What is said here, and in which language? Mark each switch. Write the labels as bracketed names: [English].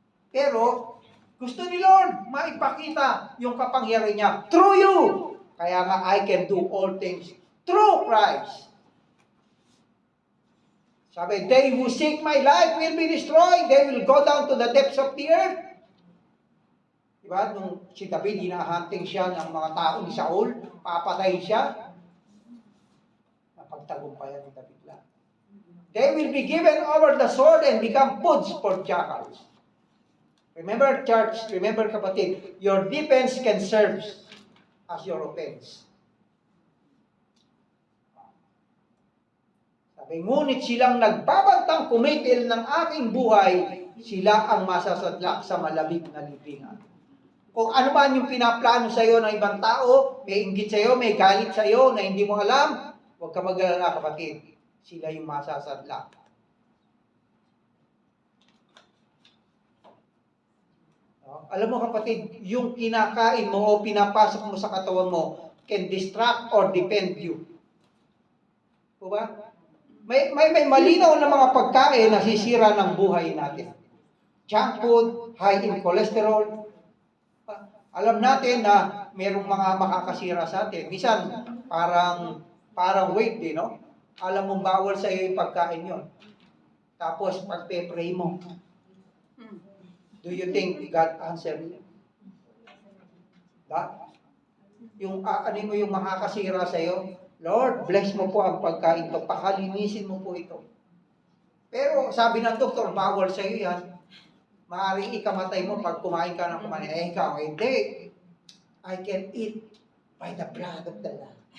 [Filipino] Pero, gusto ni Lord maipakita yung kapangyarihan niya [English] through you. [Filipino] Kaya nga, [English] I can do all things through Christ. [Filipino] Sabi, [English] they who seek my life will be destroyed. They will go down to the depths of the earth. [Filipino] Diba? Nung si David, hinahunting siya ng mga tao ni Saul, papatay siya, napagtagumpayan ni David lang. [English] They will be given over the sword and become foods for jackals. Remember, church, remember kapatid, your defense can serve as your offense. [Filipino] Sabi, ngunit silang nagbabantang kumitil ng aking buhay, sila ang masasadlak sa malamig na libingan. Kung ano man yung pinaplano sa iyo ng ibang tao, may inggit sa iyo, may galit sa iyo na hindi mo alam, huwag ka mag-alala kapatid. Sila yung masasadlak. Alam mo kapatid, yung kinakain mo o pinapasok mo sa katawan mo [English] can distract or defend you. [Filipino] O ba? May malinaw na mga pagkain na sisira ng buhay natin. [English] Junk food, high in cholesterol. [Filipino] Alam natin na mayroong mga makakasira sa atin. Minsan, parang weight din, no? Alam mong bawal sa iyo yung pagkain yon. Tapos, pag-pray mo, [English] do you think God answer you? [Filipino] Yung ano mo yung makakasira sa iyo, Lord, bless mo po ang pagkain to, pakalinisin mo po ito. Pero sabi ng doktor, bawal sa iyo yan. Maaaring ikamatay mo pag kumain ka ng kumain. Eh, ikaw, hindi. [English] I can eat by the blood of the Lamb.